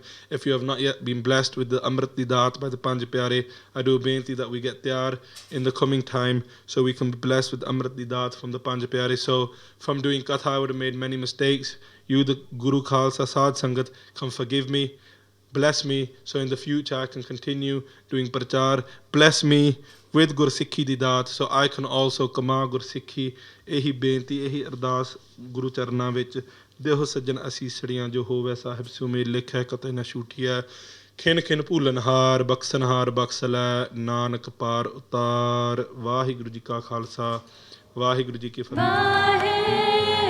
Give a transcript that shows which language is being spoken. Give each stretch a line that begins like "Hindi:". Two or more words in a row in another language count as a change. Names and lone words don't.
English: If you have not yet been blessed with the Amrit Didat by the Panj Pyare, I do beinti that we get tiyar in the coming time so we can be blessed with Amrit Didat from the Panj Pyare. So from doing Katha, I would have made many mistakes. You, the Guru Khalsa Sadh Sangat, can forgive me. Bless me so in the future I can continue doing prachar. Bless me with Gursikhi Didat so I can also kama Gursikhi.
Punjabi: ਇਹੀ ਬੇਨਤੀ, ਇਹੀ ਅਰਦਾਸ ਗੁਰੂ ਚਰਨਾਂ ਵਿਚ. ਦੇਹੋ ਸੱਜਣ ਅਸੀਸੜੀਆਂ ਜੋ ਹੋਵੇ ਸਾਹਿਬ ਸੁਮੇ ਲਿਖਾ ਕਟੇ ਨਾ ਛੁਟੀਆ. ਖਿਨ ਖਿਨ ਭੁਲਣਹਾਰ ਬਖਸਣਹਾਰ ਬਖਸਲਾ ਨਾਨਕ ਪਾਰ ਉਤਾਰ. ਵਾਹਿਗੁਰੂ ਜੀ ਕਾ ਖ਼ਾਲਸਾ, ਵਾਹਿਗੁਰੂ ਜੀ ਕੀ ਫ਼ਤਿਹ.